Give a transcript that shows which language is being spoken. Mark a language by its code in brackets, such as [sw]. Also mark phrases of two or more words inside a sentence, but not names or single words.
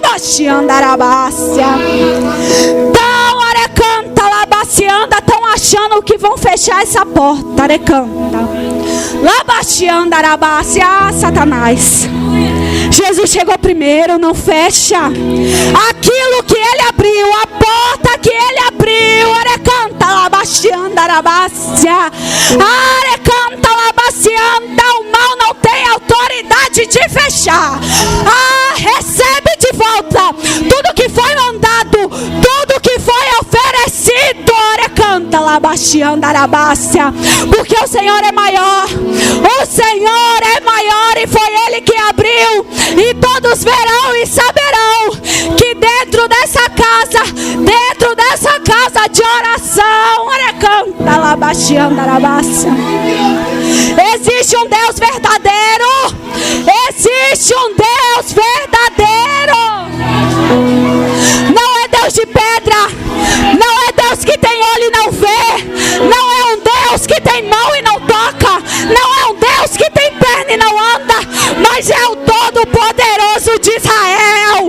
[pt] labaxianda arabácia. Tão arecanta labacianda, estão achando que vão fechar essa porta, arecanta. Labaxianda arabácia, Satanás. Jesus chegou primeiro, não fecha. Aquilo que ele abriu, a porta que ele abriu, arecanta labaxianda arabácia. Arecanta labacianda, o mal não tem autoridade de fechar. Recebe de volta tudo que foi mandado, tudo que foi oferecido, arecanta labaxianda arabácia. Porque o Senhor é maior, o Senhor é maior e foi Ele que abriu. E todos verão e saberão que dentro dessa casa de oração, arecanta labaxianda arabácia, existe um Deus verdadeiro. Existe um Deus verdadeiro. Não é Deus de pedra, não é Deus que tem olho e não vê, não é um Deus que tem mão e não toca, não é um Deus que tem perna e não anda, mas é o Todo-Poderoso de Israel.